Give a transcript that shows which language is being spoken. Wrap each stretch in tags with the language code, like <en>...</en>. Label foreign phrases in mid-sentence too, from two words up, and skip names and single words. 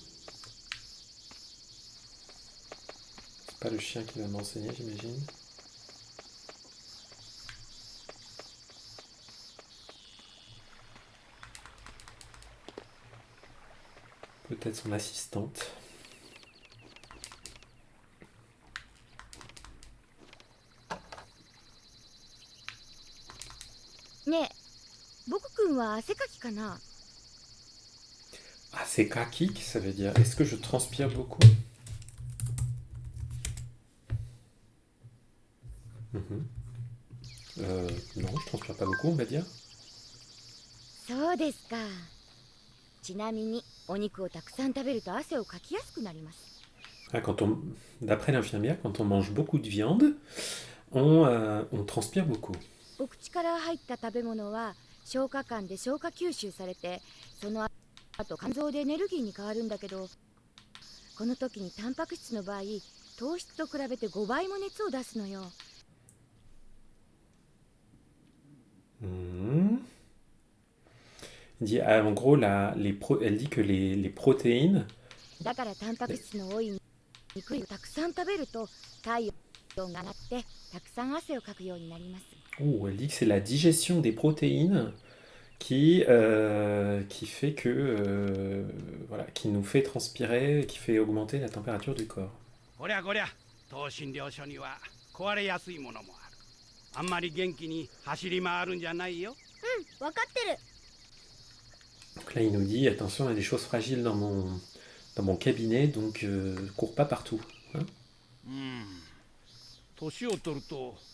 <fr>C'est pas le chien qui va m'enseigner, j'imagine. Peut-être son assistante.</fr> <ja>ねえ、僕くんは汗かきかな。</ja> <fr>Ah, c'est kaki, ça veut dire. Est-ce que je transpire beaucoup? Mhm. Non, je transpire pas beaucoup, on va dire.</fr> <ja>そうですか。ちなみにお肉をたくさん食べると汗をかきやすくなります。</ja> <fr>Ah, d'après l'infirmière, quand on mange beaucoup de viande, on transpire beaucoup.</fr> <ja>お口から入った食べ物は消化管で消化吸収されて、その後肝臓でエネルギーに変わるんだけど、この時にタンパク質の場合、糖質と比べて5倍も熱を出すのよ。 Mhm.</ja> <fr>Elle dit, ah, en gros, elle dit que les protéines</fr> <ja>だからタンパク質の多い肉をたくさん食べると体温が上がってたくさん汗をかくようになります。</ja> <fr>Oh, elle dit que c'est la digestion des protéines qui fait que voilà, qui nous fait transpirer, qui fait augmenter la température du corps.</fr> <ja>こりゃこりゃ当診療所には壊れやすいものもある。あんまり元気に走り回るんじゃないよ。うん、分かってる。</ja> <fr>Donc là, il nous dit attention, il y a des choses fragiles dans mon cabinet, donc cours pas partout. Hein.</fr> <ja>年を取ると</ja>